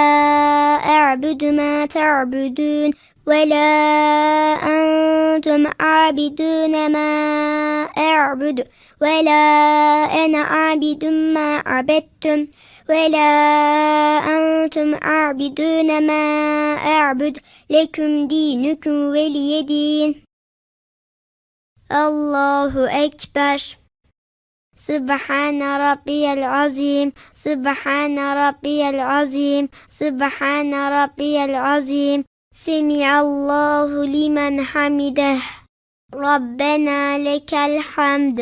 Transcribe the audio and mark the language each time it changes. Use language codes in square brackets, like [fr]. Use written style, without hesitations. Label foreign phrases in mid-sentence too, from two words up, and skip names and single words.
[ar] أعبد ما تعبدون ولا أنتم عابدون ما أعبد ولا أنا عابد ما عبدتم ولا أنتم عابدون ما أعبد لكم دينكم ولي دين الله أكبر. سبحان ربي العظيم. سبحان ربي العظيم. سبحان ربي العظيم. سمع الله لمن حمده. ربنا لك الحمد.